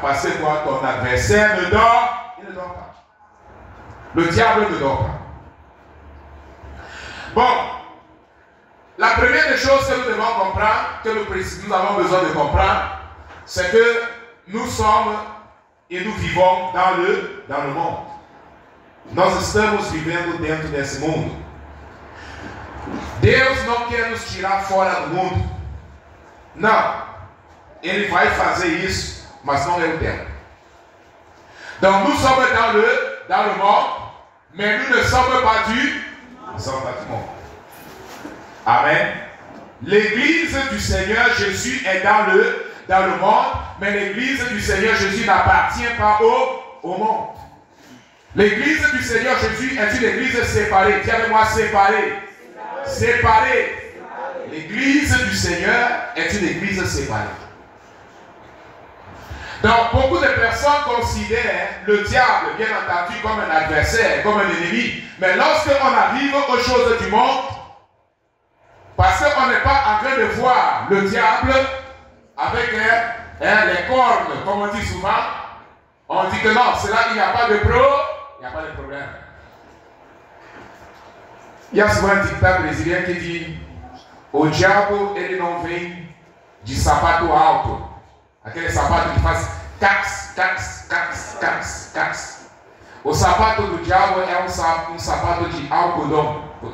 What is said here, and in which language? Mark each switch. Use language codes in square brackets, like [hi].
[fr] Parce que toi, ton adversaire ne dort, il ne dort pas. Le diable ne dort pas. Bon, la première des choses que nous devons comprendre, que nous avons besoin de comprendre, c'est que nous sommes et nous vivons dans le monde. [pt] Nós estamos vivendo dentro desse mundo. Deus não quer nos tirar fora do mundo. Não. Ele vai fazer isso, mas não é o tempo. [fr] Donc nous sommes dans le monde, mais nous ne sommes pas du monde. Amen. L'église du Seigneur Jésus est dans le monde, mais l'église du Seigneur Jésus n'appartient pas au monde. L'église du Seigneur Jésus est une église séparée. Dis avec moi, séparée. Séparée. L'église du Seigneur est une église séparée. Donc, beaucoup de personnes considèrent le diable, bien entendu, comme un adversaire, comme un ennemi. Mais lorsqu'on arrive aux choses du monde, parce qu'on n'est pas en train de voir le diable avec les cornes, comme on dit souvent, on dit que non, c'est là qu'il n'y a pas de il n'y a pas de problème. Il y a souvent un dictat brésilien qui dit [pt] o diabo ele não vem de sapato alto. Aquele sapato que faz cax, cax, cax, cax, cax. O sapato do diabo é um sapato de algodão.